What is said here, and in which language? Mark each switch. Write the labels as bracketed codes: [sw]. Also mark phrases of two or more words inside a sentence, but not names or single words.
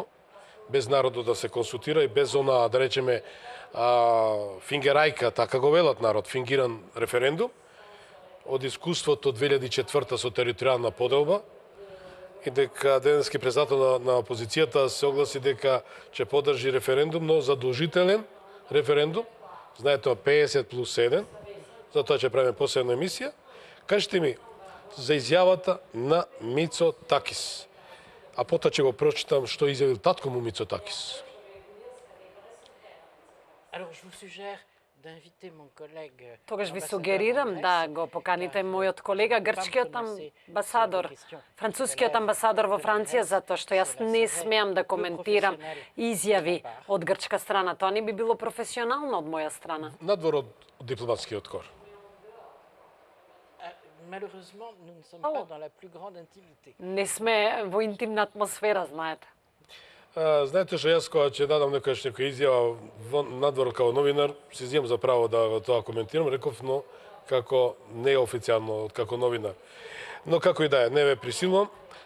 [mk] без народот да се консултира и без она, да речеме, фингерајка, така го велат народ, фингиран референдум, од искуството од 2004 со територијална поделба и дека денески председател на опозицијата се огласи дека ќе поддржи референдум, но задолжителен референдум, знаете 50 плюс 1, затоа ќе правиме посебна емисија. Кажете ми за изјавата на Мицотакис, а потоа ќе го прочитам што изјавил татко му Мицотакис. [fr] Alors, je vous suggère d'inviter mon collègue. [mk] Тогаш ви сугерирам да го поканите мојот колега, грчкиот амбасадор, францускиот амбасадор во Франција, затоа што јас не смеам да коментирам изјави од грчка страна. Тоа не би било професионално од моја страна. Надвор од дипломатскиот кор. [fr] Malheureusement, nous ne sommes pas dans la plus grande intimité. [mk] Не сме во интимна атмосфера, знаете. Знаете што јас кога ќе дадам некоја изјава надвор као новинар, си земам за право да тоа коментирам, реков, но како неофицијално, како новинар. Но како и да е, не ве присилувам.